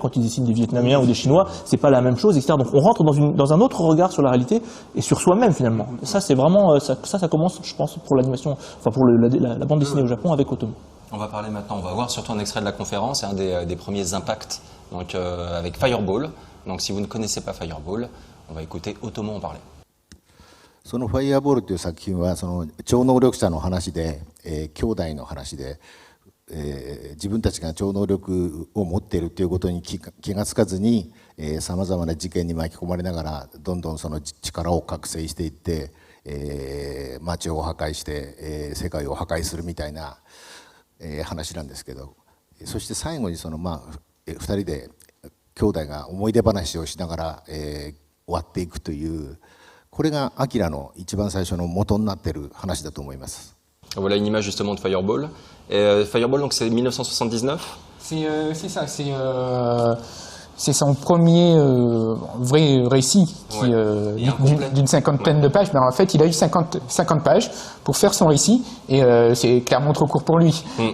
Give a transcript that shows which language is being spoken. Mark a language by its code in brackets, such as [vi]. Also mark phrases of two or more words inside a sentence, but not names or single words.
[fr] Quand ils dessinent des Vietnamiens ou des Chinois, c'est pas la même chose, etc. Donc on rentre dans un autre regard sur la réalité et sur soi-même finalement. Ça, c'est vraiment ça commence, je pense, pour l'animation, enfin pour la bande dessinée au Japon avec Otomo. On va parler maintenant, on va voir surtout un extrait de la conférence, un des premiers impacts, donc avec Fireball. Donc si vous ne connaissez pas Fireball, on va écouter Otomo en parler. [ja] そのファイアボールという作品はその超能力者の話で、兄弟の話で、自分たちが超能力を持っているということに気がつかずにさまざまな事件に巻き込まれながらどんどんその力を覚醒していって、街を破壊して、世界を破壊するみたいな、話なんですけど、そして最後にその2人で兄弟が思い出話をしながら、終わっていくという。これがアキラの一番最初の元になっている話だと思います。 [fr] Voilà une image justement de Fireball. Fireball, donc c'est 1979. C'est ça, c'est son premier vrai récit d'une cinquantaine de pages. Mais en fait, il a eu 50 pages pour faire son récit et c'est clairement trop court pour lui.